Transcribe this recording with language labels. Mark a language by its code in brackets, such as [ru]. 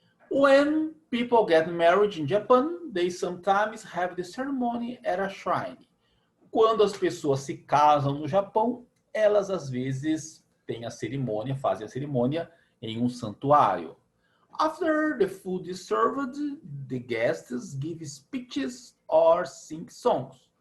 [en] When people get married in Japan, they sometimes have the ceremony at a shrine. [pt] Quando as pessoas se casam no Japão, elas às vezes têm a cerimônia, fazem a cerimônia em um santuário. [en] After the food is served, the guests give speeches or sing songs.